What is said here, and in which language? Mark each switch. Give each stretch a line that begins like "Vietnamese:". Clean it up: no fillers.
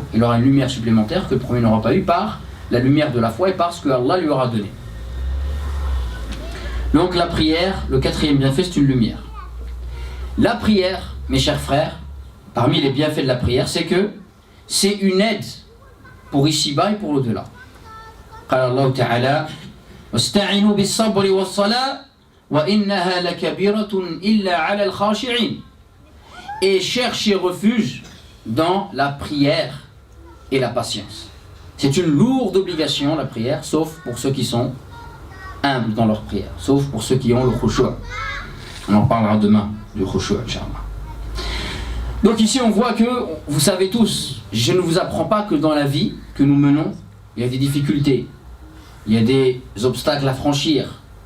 French: Il aura une lumière supplémentaire que le premier n'aura pas eu par la lumière de la foi et par ce que Allah lui aura donné. Donc la prière, le quatrième bienfait, c'est une lumière. La prière, mes chers frères, parmi les bienfaits de la prière, c'est que c'est une aide pour ici-bas et pour l'au-delà.
Arabic: قال الله تعالى واستعينوا بالصبر والصلاة وإنها لكبيرة إلا على الخاشعين.
French: Et cherchez refuge dans la prière et la patience. C'est une lourde obligation la prière, sauf pour ceux qui sont humbles dans leur prière, sauf pour ceux qui ont le khushu'. On en parlera demain du khushu', Inch'Allah. Donc ici on voit que, vous savez tous, je ne vous apprends pas que dans la vie que nous menons, il y a des difficultés, il y a des obstacles à franchir.